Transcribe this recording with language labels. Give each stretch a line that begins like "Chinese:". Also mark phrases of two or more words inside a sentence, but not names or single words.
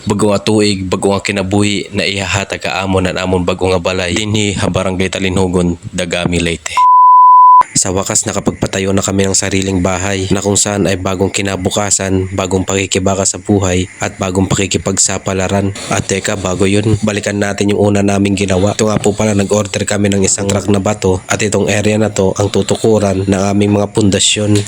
Waray: Bago nga tuig, bago nga kinabuhi na ihahatag kaamon at amon bago nga balay dinhi ha barangay Talinhugon, Dagami, Leyte.
Filipino: Sa wakas nakapagpatayo na kami ng sariling bahay na kung saan ay bagong kinabukasan, bagong pakikibaka sa buhay at bagong pakikipagsapalaran. At teka, bago yun, balikan natin yung una naming ginawa. Ito nga po pala, nag-order kami ng isang truck na bato at itong area na to ang tutukuran ng aming mga pundasyon.